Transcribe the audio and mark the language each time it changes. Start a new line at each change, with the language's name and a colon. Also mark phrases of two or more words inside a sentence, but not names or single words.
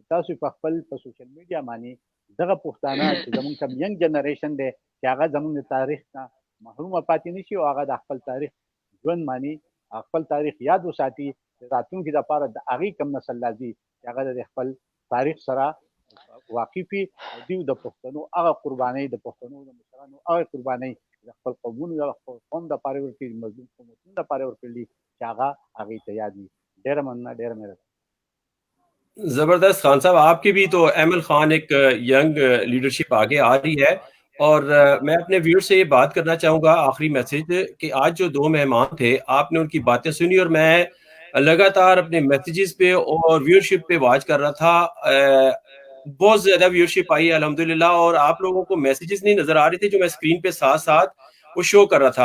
Pashto: تاسو په خپل په سوشل میډیا باندې دغه پښتانه چې زمونږ کوم
English: young generation
Pashto: دی چې هغه زمونږ د تاریخ نه محرومه پاتې نه شي او هغه د خپل تاریخ ژوند باندې خپل تاریخ یاد وساتي، د راتلونکي دپاره د هغې کوم نسل راځي چې هغه د خپل تاریخ سره واقف وي او دوی د پښتنو هغه قربانۍ، د پښتنو د مشرانو هغه قربانۍ د خپل قومونو د خپل قوم دپاره ورکړي، مظلوم قومونو دپاره ورکړي چې هغه هغې ته یاد وي. ډېره مننه، ډېره مهرباني.
Urdu: زبردست خان صاحب، آپ کی بھی تو ایمل خان ایک
English: young leadership
Urdu: آگے آ رہی ہے، اور میں اپنے ویور سے یہ بات کرنا چاہوں گا آخری میسج کہ آج جو 2 مہمان تھے آپ نے ان کی باتیں سنی، اور میں لگاتار اپنے میسیجز پہ اور ویورشپ پہ واچ کر رہا تھا، بہت زیادہ ویورشپ آئی ہے الحمدللہ، اور آپ لوگوں کو میسیجز نہیں نظر آ رہے تھے جو میں اسکرین پہ ساتھ ساتھ وہ شو کر رہا تھا.